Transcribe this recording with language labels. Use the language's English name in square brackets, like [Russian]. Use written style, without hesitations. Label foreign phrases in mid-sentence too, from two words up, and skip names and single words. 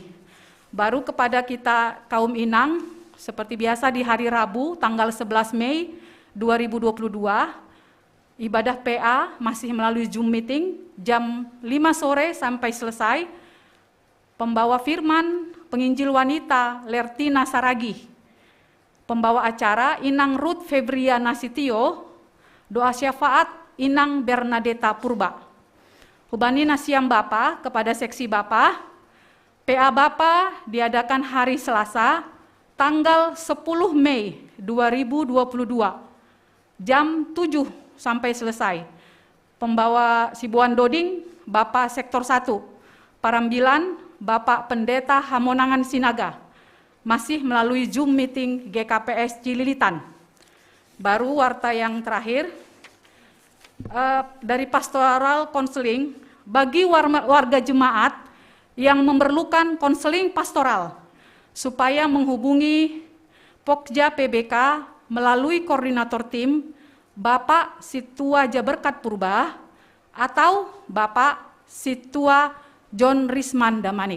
[Indonesian] Baru kepada kita kaum inang, seperti biasa di hari Rabu tanggal 11 Mei 2022, ibadah PA masih melalui [English] Zoom meeting [Indonesian] jam 5 sore sampai selesai. Pembawa firman, penginjil wanita Lertina Saragih. Pembawa acara Inang Ruth Febria Nasitio, doa syafaat Inang Bernadetta Purba. [Batak Simalungun] Hubani Nasiam Bapa [Indonesian] kepada seksi Bapa, PA Bapa diadakan hari Selasa, tanggal 10 Mei 2022, jam 7 sampai selesai. Pembawa [Batak Simalungun] Sibuan Doding, [Indonesian] Bapak Sektor 1, Parambilan, Bapak Pendeta Hamonangan Sinaga, masih melalui [English] Zoom meeting [Indonesian] GKPS Cililitan. Baru warta yang terakhir, dari pastoral konseling bagi warga jemaat yang memerlukan konseling pastoral supaya menghubungi Pokja PBK melalui koordinator tim Bapak Situa Jaberkat Purba atau Bapak Situa John Risman Damanik.